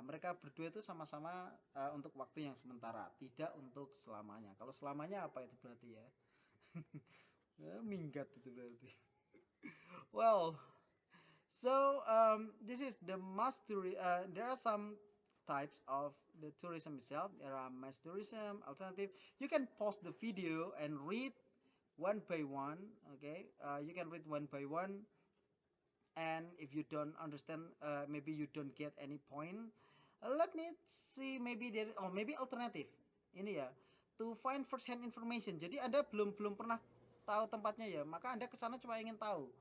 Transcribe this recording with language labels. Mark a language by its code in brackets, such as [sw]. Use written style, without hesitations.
[id] Mereka berdua itu sama-sama untuk waktu yang sementara, tidak untuk selamanya. Kalau selamanya apa itu berarti ya? Minggat itu berarti. [en] Well, so this is the mastery. There are some types of the tourism itself. There are mass tourism, alternative. You can pause the video and read one by one. Okay, you can read one by one, and if you don't understand, maybe you don't get any point, let me see, maybe there, oh maybe alternative [id] ini ya, [en] to find first hand information. [id] Jadi Anda belum belum pernah tahu tempatnya ya, maka Anda ke sana cuma ingin tahu.